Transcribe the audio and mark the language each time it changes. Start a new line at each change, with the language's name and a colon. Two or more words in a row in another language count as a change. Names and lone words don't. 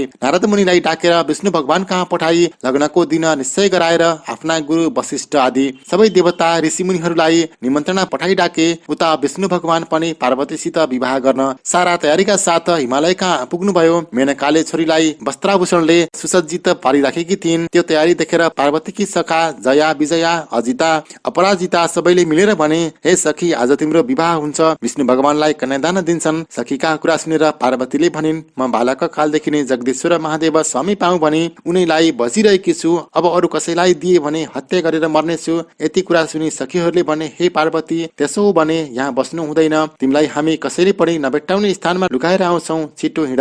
Nepali: नारद मुनिलाई डाकेर विष्णु भगवान कहाँ पठाई लग्नको दिन निश्चय गराएर आफ्ना गुरु वशिष्ठ आदि सबै देवता ऋषि मुनिहरूलाई निमन्त्रणा पठाई डाके। उता विष्णु भगवान पनि पार्वतीसित विवाह गर्न सारा तयारीका साथ हिमालय कहाँ पुग्नुभयो। मेनकाले छोरीलाई वस्त्राभूषणले सुसज्जित पारिराखेकी थिइन्। त्यो तयारी देखेर पार्वतीकी सखा जया, विजया, अजिता, अपराजिता सबैले मिलेर भने, हे सखी, आज तिम्रो विवाह हुन्छ, विष्णु भगवानलाई कन्यादान दिन्छन्। सखीका कुरा सुनेर पार्वतीले भनिन्, म बालक कालदेखि नै जगदीश्वर महादेव स्वामी पाऊँ भने उनीलाई बसिरहेकी छु, अब अरू कसैलाई दिए भने हत्या गरेर मर्नेछु। यति कुरा सुनि सखीहरूले भने, हे पार्वती, त्यसो हो भने यहाँ बस्नु हुँदैन, तिमीलाई हामी कसैले पनि नभेट्टाउने स्थानमा लुकाएर आउँछौ, छिटो हिँड।